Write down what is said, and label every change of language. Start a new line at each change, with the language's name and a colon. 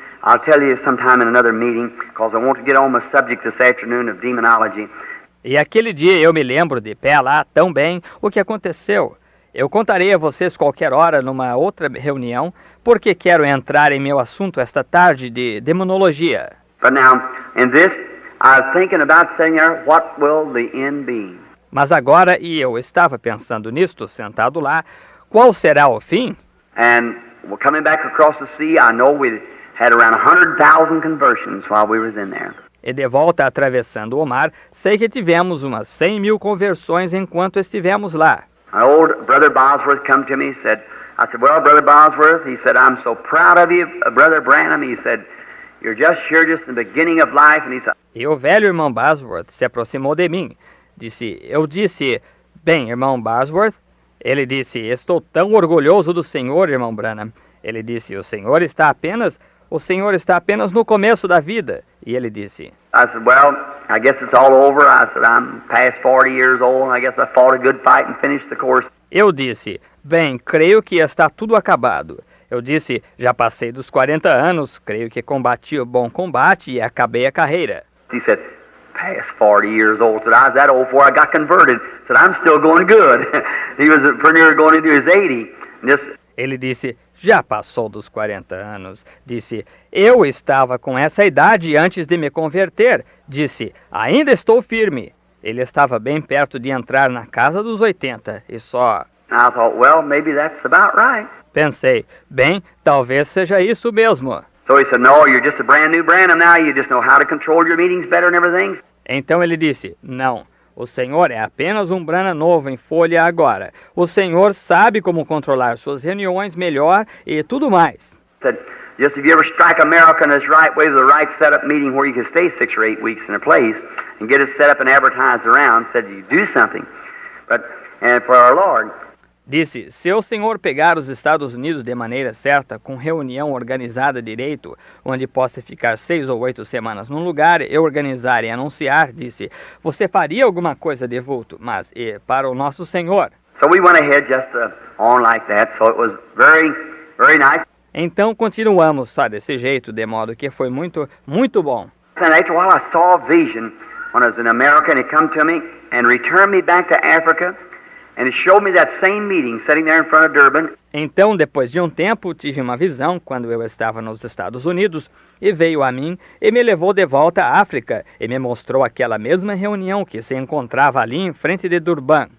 English: I'll tell you sometime in another meeting, because I want to get on the subject this afternoon of demonology.
Portuguese: E aquele dia eu me lembro de pé lá tão bem o que aconteceu. Eu contarei a vocês qualquer hora numa outra reunião, porque quero entrar em meu assunto esta tarde de demonologia.
English: But now, in this, I was thinking about saying there, what will the end be?
Portuguese: Mas agora, e eu estava pensando nisto, sentado lá, qual será o fim?
English: And we're coming back across the sea. I know we had around 100,000 conversions while we was in there.
Portuguese: E de volta atravessando o mar, sei que tivemos umas 100.000 conversões enquanto estivemos lá.
English: An old Brother Bosworth come to me, I said, well, Brother Bosworth, he said, I'm so proud of you, Brother Branham. He said, you're just in the beginning of life. And he said,
Portuguese: E o velho irmão Bosworth se aproximou de mim. Eu disse, bem, irmão Bosworth. Ele disse, estou tão orgulhoso do Senhor, irmão Branham. Ele disse, o Senhor está apenas no começo da vida. E ele disse,
English: I said, well, I guess it's all over. I said, I'm past 40 years old, and I guess I fought a good fight and finished the course.
Portuguese: Eu disse, bem, creio que está tudo acabado. Eu disse, já passei dos 40 anos, creio que combati o bom combate e acabei a carreira.
English: He said, past 40 years old. I said, I was that old before I got converted. I said, I'm still going good. He was pretty near going into his 80.
Portuguese: Ele disse, já passou dos 40 anos. Disse, eu estava com essa idade antes de me converter. Disse, ainda estou firme. Ele estava bem perto de entrar na casa dos 80 e só...
English: I thought, well, maybe that's about right.
Portuguese: Pensei, bem, talvez seja isso mesmo.
English: So he said, no, you're just a brand new Branham now. You just know how to control your meetings better and everything.
Portuguese: Então ele disse, não, o Senhor é apenas um Branham novo em folha agora. O Senhor sabe como controlar suas reuniões melhor e tudo mais.
English: Said, just if you ever strike America in this right way with a right set-up meeting where you can stay 6 or 8 weeks in a place and get it set up and advertised around, said you do something. And for our Lord.
Portuguese: Disse, se o senhor pegar os Estados Unidos de maneira certa, com reunião organizada direito, onde possa ficar 6 ou 8 semanas num lugar, e organizar e anunciar, disse, você faria alguma coisa de vulto, mas para o nosso Senhor.
English: So we went ahead just on like that, so it was very, very nice.
Portuguese: Então continuamos só desse jeito, de modo que foi muito, muito bom.
English: And after a while I saw a vision when I was in America, and it come to me and returned me back to Africa. And it showed me that same meeting sitting there in front of Durban.
Portuguese: Então, depois de um tempo, tive uma visão quando eu estava nos Estados Unidos e veio a mim e me levou de volta à África e me mostrou aquela mesma reunião que se encontrava ali em frente de Durban.